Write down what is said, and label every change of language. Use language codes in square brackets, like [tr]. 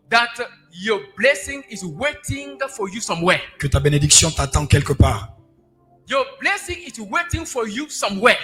[en] that your blessing is waiting for you somewhere. [fr] que ta bénédiction t'attend quelque part. [en] Your blessing is waiting for you somewhere.